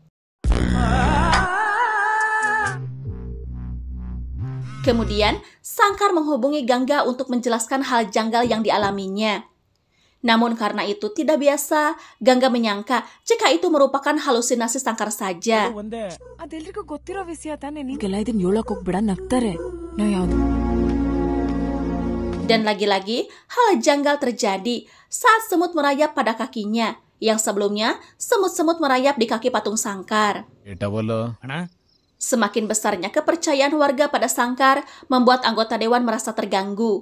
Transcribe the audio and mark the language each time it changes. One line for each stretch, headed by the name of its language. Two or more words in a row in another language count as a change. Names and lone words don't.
Indonesian: Kemudian, Sangkar menghubungi Gangga untuk menjelaskan hal janggal yang dialaminya. Namun karena itu tidak biasa, Gangga menyangka jika itu merupakan halusinasi Sangkar saja.
Kannada: ಅದೆಲ್ರಿಗೂ ಗೊತ್ತಿರೋ ವಿಷಯ ತಾನೇ ನೀಗೆಲ್ಲ ಇದನ್ನ ಹೇಳಕ್ ಹೋಗ್ಬೇಡ ನಗ್ತಾರೆ ನಾ ಯಾವ್ದು
Indonesian: Dan lagi-lagi, hal janggal terjadi saat semut merayap pada kakinya, yang sebelumnya semut-semut merayap di kaki patung Sangkar. Semakin besarnya kepercayaan warga pada Sangkar membuat anggota dewan merasa terganggu.